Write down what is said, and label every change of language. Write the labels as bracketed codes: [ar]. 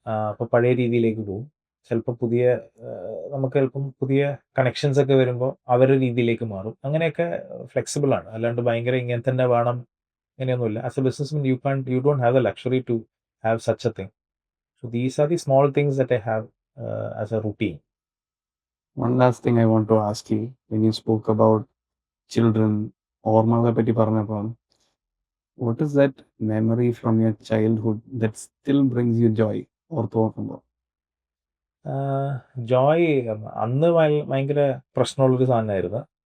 [ml] അപ്പോൾ പഴയ രീതിയിലേക്ക് പോകും. ചിലപ്പോൾ നമുക്ക് ചിലപ്പം പുതിയ കണക്ഷൻസ് ഒക്കെ വരുമ്പോൾ അവരുടെ രീതിയിലേക്ക് മാറും. അങ്ങനെയൊക്കെ ഫ്ലെക്സിബിൾ ആണ്. അല്ലാണ്ട് ഭയങ്കര ഇങ്ങനെ തന്നെ വേണം അങ്ങനെയൊന്നുമില്ല. [en] As a businessman you don't have the luxury to have such a thing. So these are the small things that I have as a routine. One last thing I want to ask you, when you spoke about children, [ml] ഓർമ്മകളെ പറ്റി പറഞ്ഞപ്പോൾ [en] What is that memory from your childhood that still brings you joy? [ml] ഓർത്ത് നോക്കുമ്പോൾ ജോയ് അന്ന് ഭയങ്കര പ്രശ്നമുള്ളൊരു സാധനമായിരുന്നു.